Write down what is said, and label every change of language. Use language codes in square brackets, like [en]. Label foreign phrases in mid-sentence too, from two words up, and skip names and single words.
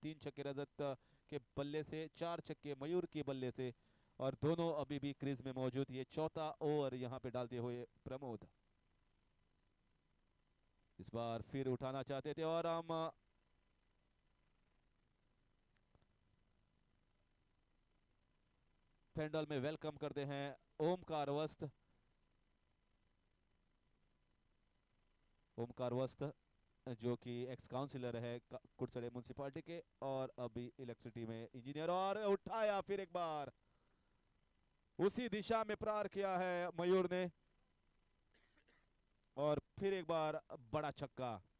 [hi] 3 छक्के रजत के बल्ले से, 4 छक्के मयूर के बल्ले से, और दोनों अभी भी क्रीज में मौजूद। ये चौथा ओवर यहाँ पे डालते हुए प्रमोद इस बार फिर उठाना चाहते थे और हम पेंडल में वेलकम करते हैं ओमकार वस्त। ओमकार वस्त जो कि [en] ex councillor [hi] है कुड़सड़े म्यूनसिपालिटी के और अभी इलेक्ट्रिसिटी में इंजीनियर, और उठाया फिर एक बार, उसी दिशा में प्रहार किया है मयूर ने और फिर एक बार बड़ा छक्का।